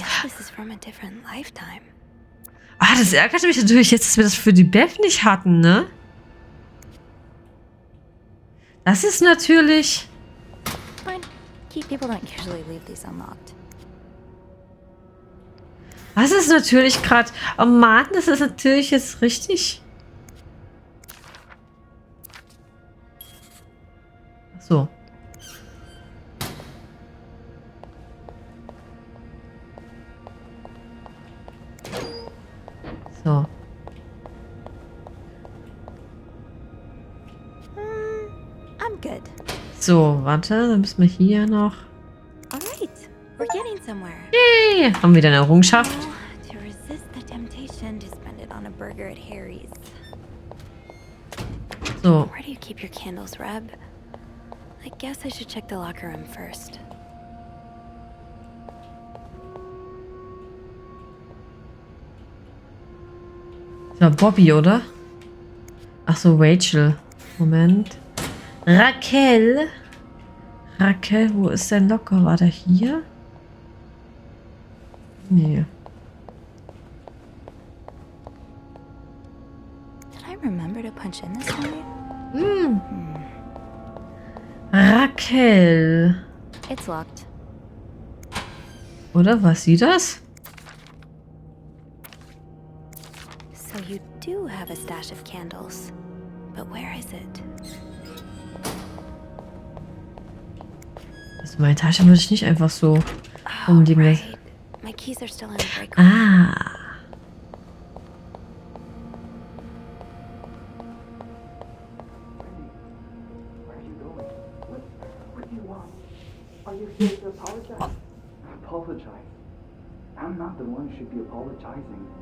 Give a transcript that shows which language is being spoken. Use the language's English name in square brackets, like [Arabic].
[English] Guess this is from a different lifetime. [German] Ah, das ärgert mich natürlich jetzt, dass wir das für die Beth nicht hatten, ne? Das ist natürlich... [English] Fine. Key people don't usually leave these unlocked. [German] Das ist natürlich gerade... Oh Mann, das ist natürlich jetzt richtig... So. So. [English] I'm good. [German] So, warte, dann müssen wir hier noch. [English] Alright, we're getting somewhere. Yay! [German] Haben wir eine Errungenschaft? [English] Now, to resist the temptation to spend it on a burger at Harry's. So. Where do you keep your candles, Reb? I guess I should check the locker room first. [German] Das war Bobby, oder? Ach so, Rachel. Moment. Raquel. Raquel, wo ist dein Locker? War der hier? Nee. [English] Did I remember to punch in this night? Hm. Raquel. It's locked. [German] Oder? War sie das? [English] So you do have a stash of candles. But where is it? [German] Also meine Tasche würde ich nicht einfach so [English] Oh, [German] umliegen lassen. [English] right. My keys are still in the break room. Ah. Where are you going? What do you want? Are you here to apologize? Apologize? I'm not the one who should be apologizing.